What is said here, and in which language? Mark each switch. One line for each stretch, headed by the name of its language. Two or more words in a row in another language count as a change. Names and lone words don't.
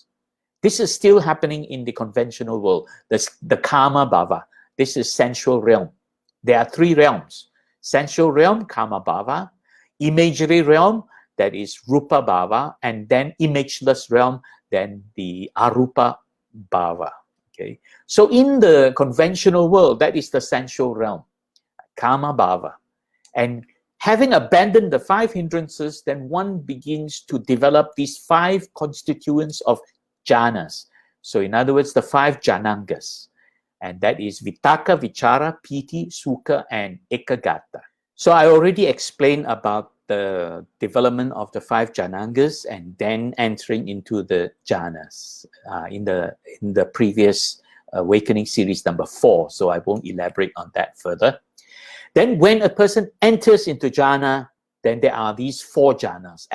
English: This is still happening in the conventional world. The
Pali: karma bhava.
English: This is sensual realm. There are 3 realms. Sensual realm,
Pali: karma bhava.
English: Imagery realm, that is
Pali: rupa bhava.
English: And then imageless realm, then the
Pali: arupa bhava.
English: Okay. So in the conventional world, that is the sensual realm,
Pali: karma bhava.
English: And having abandoned the 5 hindrances, then one begins to develop these 5 constituents of jhanas. So in other words, the 5 jhanangas. And that is
Pali: vitakka, vichara, piti, sukha,
English: and ekagata. So I already explained about the development of the 5 jhanangas and then entering into the jhanas in the previous awakening series number 4. So I won't elaborate on that further. Then when a person enters into jhana, then there are these 4 jhanas.